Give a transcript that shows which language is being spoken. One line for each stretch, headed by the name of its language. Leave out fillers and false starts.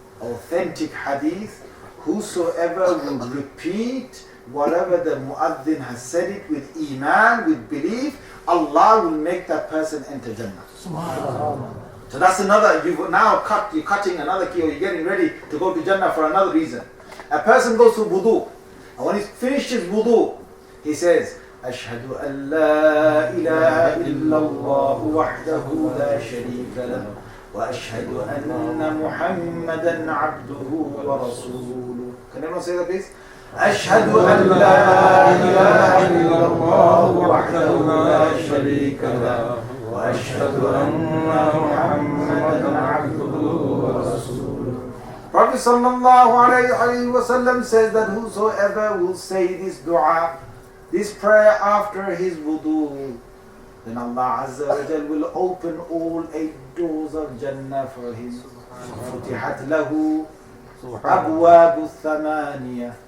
English: authentic hadith, whosoever will repeat whatever the muaddin has said it with iman, with belief, Allah will make that person enter Jannah. So that's another, you're cutting another key, or you're getting ready to go to Jannah for another reason. A person goes to wudu, and when he's finished his wudu, he says,
Arabic: أشهد أن لا إله إلا الله وحده لا شريك له وأشهد أن محمدا عبده ورسوله.
English: Can everyone say that please?
Arabic: أشهد أن لا إله إلا الله وحده لا شريك له وأشهد أن محمدا عبده ورسوله.
English: Prophet sallallahu alayhi wa sallam says that whosoever will say this dua, this prayer after his wudu, then Allah Azza wa Jal will open all 8 doors of Jannah for him.
Arabic: فُتِحَتْ لَهُ أَبْوَابُ الثَّمَانِيَةِ.